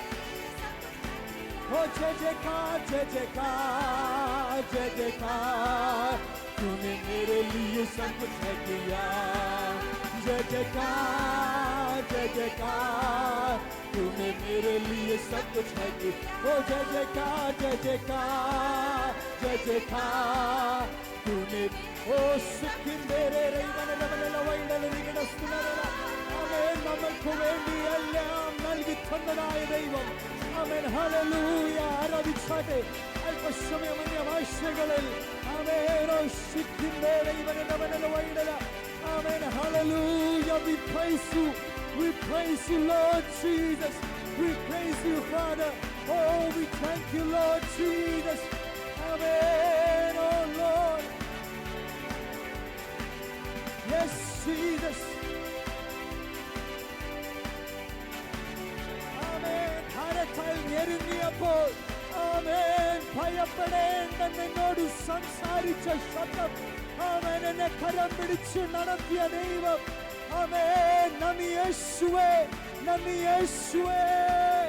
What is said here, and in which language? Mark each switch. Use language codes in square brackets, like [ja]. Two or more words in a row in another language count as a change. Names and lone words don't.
[hi] ओ जय जयकार जय जयकार जय जयकार, तूने मेरे लिए सब कुछ है किया। जय जयकार जय जयकार, तूने मेरे लिए सब कुछ है किया। ओ जय जयकार जय जयकार जय जयकार, तूने ओ സുഖിന്ദേരെ [ml] നമ്മൾക്ക് വേണ്ടി എല്ലാം നൽകി തന്നതായ ദൈവം. ആമേൻ ഹല്ലേലൂയ. ആരാധിച്ചാട്ടെ അല്പസമയം അന്യഭാഷകളിൽ. ആമേൻ ഓ സുഖിന്ദേരെ Amen. [en] Hallelujah. We praise you. We praise you, Lord Jesus. We praise you, Father. Oh, we thank you, Lord Jesus. Amen. Oh, Lord. Yes, Jesus. Amen. [ml] ഭാരത്താൽ ഞെരുങ്ങിയപ്പോൾ ആമേൻ ഭയപ്പെടേണ്ടെന്ന് എന്നോട് സംസാരിച്ച ശബ്ദം, ആമേൻ എന്നെ കരം പിടിച്ച് നടത്തിയ ദൈവം. ആമേൻ. നന്ദി യേശുവേ, നന്ദി യേശുവേ.